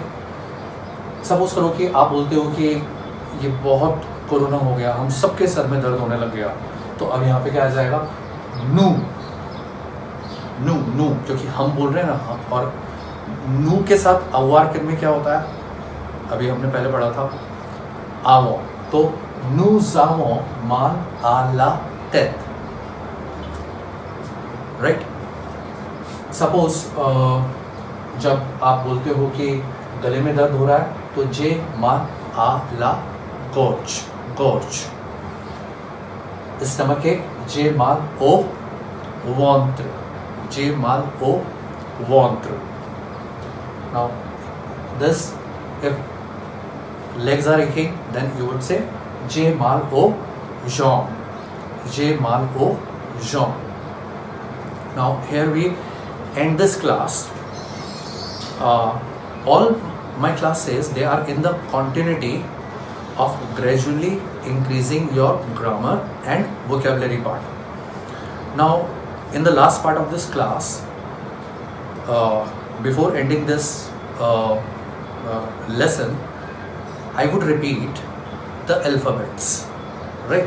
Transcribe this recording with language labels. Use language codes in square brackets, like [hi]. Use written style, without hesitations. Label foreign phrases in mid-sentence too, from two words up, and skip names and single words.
[hi] सपोज करो कि आप बोलते हो कि ये बहुत कोरोना हो गया, हम सबके सर में दर्द होने लग गया, तो अब यहाँ पे क्या आ जाएगा? [fr] नू, नू, नू, [hi] क्योंकि हम बोल रहे हैं ना, और नू के साथ अवार में क्या होता है? अभी हमने पहले पढ़ा था आवो, तो [fr] nous avons mal à la tête, [hi] राइट। सपोज जब आप बोलते हो कि गले में दर्द हो रहा है, तो [fr] j'ai mal à la gorge, gorge. [en] stomach ache, [fr] j'ai mal au ventre, j'ai mal au ventre. [en] now this, if legs are aching, then you would say [fr] j'ai mal aux jambes, j'ai mal aux jambes. [en] Now here we end this class. All my classes, they are in the continuity of gradually increasing your grammar and vocabulary part. Now in the last part of this class, before ending this lesson, I would repeat the alphabets, right?